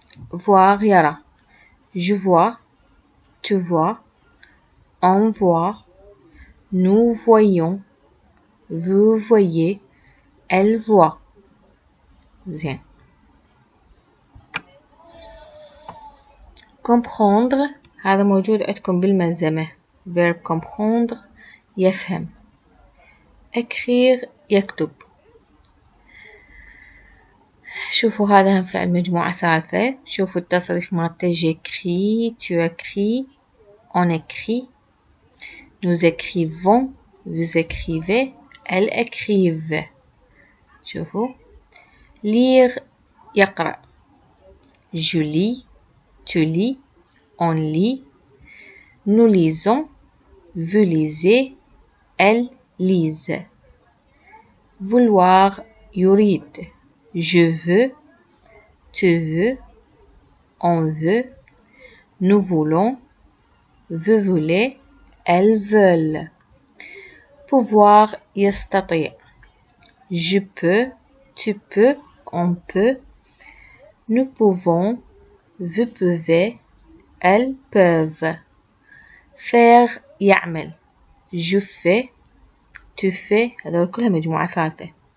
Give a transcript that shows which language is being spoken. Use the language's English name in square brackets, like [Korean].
[French] voir يرى. je vois، tu vois، on voit، nous voyons، vous voyez، elle voit. زين. [Arabic] comprendre هذا موجود عندكم بالملزمة. [French] verb comprendre يفهم. [Arabic] écrire يكتب. شوفوا هذا هم فعل مجموعة ثالثة. شوفوا التصريف مالته [French] j'écris، tu écris، on écrit، nous écrivons، vous écrivez، elles écrivent. [Arabic] شوفوا lire يقرأ. [French] je lis، tu lis، on lit، nous lisons، vous lisez، elles lisent. [Arabic] vouloir يريد. [French] je veux، tu veux، on veut، nous voulons، vous voulez، elles veulent. [Arabic] pouvoir يستطيع. [French] je peux، tu peux، on peut، nous pouvons، vous pouvez، elles peuvent. [Arabic] faire يعمل. [French] je fais، tu fais [Arabic] هذول كلها مجموعة ثالثة.